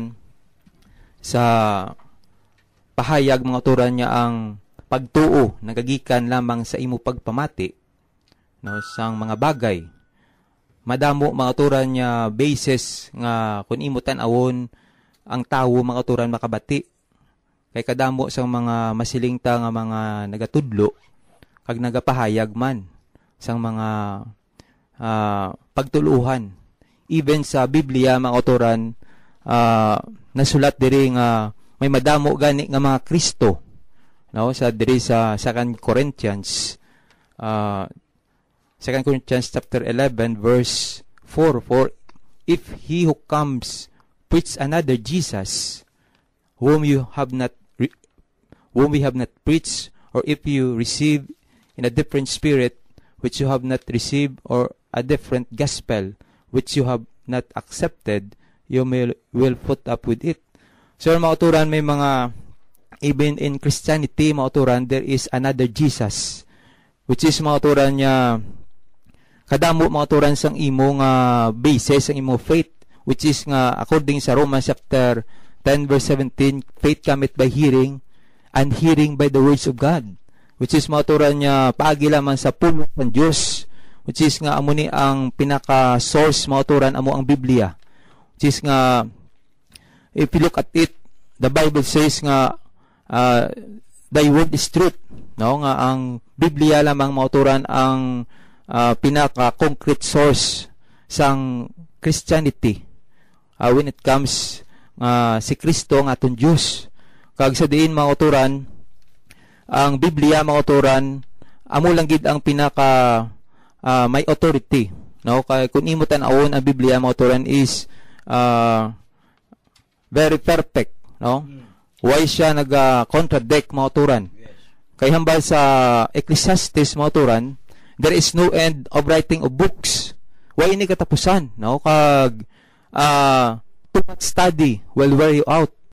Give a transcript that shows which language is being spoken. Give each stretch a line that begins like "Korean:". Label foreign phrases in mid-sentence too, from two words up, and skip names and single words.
Hiligaynon: sa pahayag mga kauturan niya ang pagtuo nagagikan lamang sa imo pagpamati no sang mga bagay madamo mga kauturan niya basis nga kun imo tan-awon ang tawo mga kauturan makabati kay kadamo sang mga masilingta nga mga nagatudlo kag nagapahayag man sang mga pagtuluhan even sa Biblia mga kauturan nasulat diri nga may madamo gani nga mga Kristo no sa diri sa 2 Corinthians
English: 2 Corinthians chapter 11 verse 4 for if he who comes preach another Jesus whom we have not preached or if you receive in a different spirit which you have not received or a different gospel which you have not accepted you will put up with it.
Hiligaynon: So mga kauturan may mga
English: even in Christianity
Hiligaynon: mga kauturan
English: there is another Jesus which is
Hiligaynon: mga kauturan niya kadamo mga kauturan sang imo nga basis sang imo
English: faith which is
Hiligaynon: nga according sa Romans chapter 10 verse 17
English: faith cometh by hearing and hearing by the words of God which is
Hiligaynon: mga kauturan niya paagi lamang sa pulong ng Dios
English: which is
Hiligaynon: nga amo ni ang pinaka
English: source
Hiligaynon: mga kauturan amo ang Biblia
English: which is nga if you look at it the Bible says nga thy word is truth
Hiligaynon: no nga ang Biblia lamang mga kauturan ang
English: pinaka-concrete source
Hiligaynon: sang Christianity
English: when it comes
Hiligaynon: si Kristo nga aton Dios kag sa diin mga kauturan ang Biblia mga kauturan amo lang gid ang pinaka may authority no kay kun imo tan-awon ang Biblia mga kauturan is
English: very perfect no why
Hiligaynon: siya nag-contradict mga kauturan kay hambal sa Ecclesiastes mga kauturan
English: there is no end of writing of books.
Hiligaynon: Why ini katapusan? No?
English: Kag too much study will wear you out.